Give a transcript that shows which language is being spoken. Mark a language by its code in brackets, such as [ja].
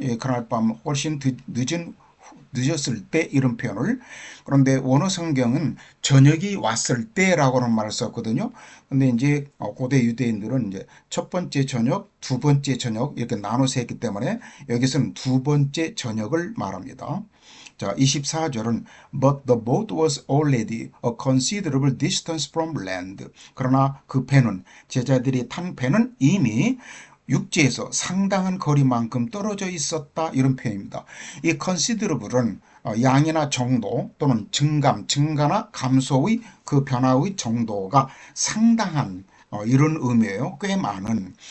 [ko] 예, 그날 밤 훨씬 늦었을 때 이런 표현을 그런데 원어 성경은 저녁이 왔을 때라고는 말을 썼거든요. 근데 이제 고대 유대인들은 이제 첫 번째 저녁, 두 번째 저녁 이렇게 나눠서 했기 때문에 여기서는 두 번째 저녁을 말합니다. 자, 24절은 [en] But the boat was already a considerable distance from land. [ko] 그러나 그 배는 제자들이 탄 배는 이미 육지에서 상당한 거리만큼 떨어져 있었다 이런 표현입니다. 이 considerable은 양이나 정도 또는 증가나 감소의 그 변화의 정도가 상당한 이런 의미예요. 꽤 많은.